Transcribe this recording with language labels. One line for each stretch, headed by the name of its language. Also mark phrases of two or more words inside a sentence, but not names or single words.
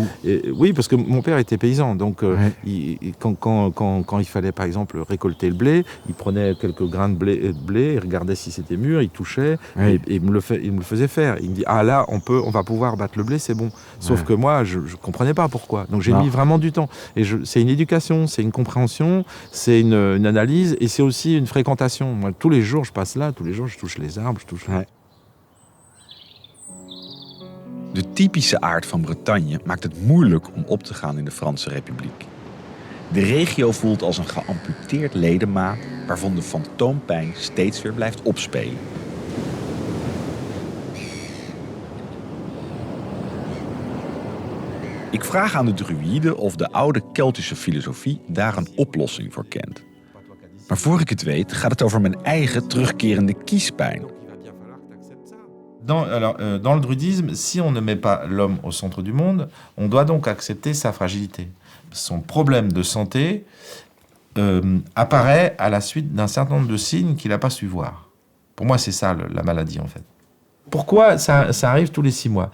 French: Oui, parce que mon père était paysan. Donc, quand il fallait, par exemple, récolter le blé, il prenait quelques grains de blé, il regardait si c'était mûr, il touchait et il me le faisait faire. Il me dit là, on va pouvoir battre le blé, c'est bon. Sauf que moi, je comprenais pas pourquoi. Donc, j'ai mis vraiment du temps. Et c'est une éducation, c'est une compréhension, c'est une analyse, et c'est aussi une fréquentation. Moi, tous les jours, je passe là, tous les jours, je touche les arbres, je touche...
Dutch: De typische aard van Bretagne maakt het moeilijk om op te gaan in de Franse Republiek. De regio voelt als een geamputeerd ledemaat waarvan de fantoompijn steeds weer blijft opspelen. Ik vraag aan de druïden of de oude Keltische filosofie daar een oplossing voor kent. Maar voor ik het weet, gaat het over mijn eigen terugkerende kiespijn.
French: Dans le druidisme, si on ne met pas l'homme au centre du monde, on doit donc accepter sa fragilité. Son problème de santé apparaît à la suite d'un certain nombre de signes qu'il n'a pas su voir. Pour moi, c'est ça la maladie, en fait. Pourquoi ça arrive tous les 6 mois?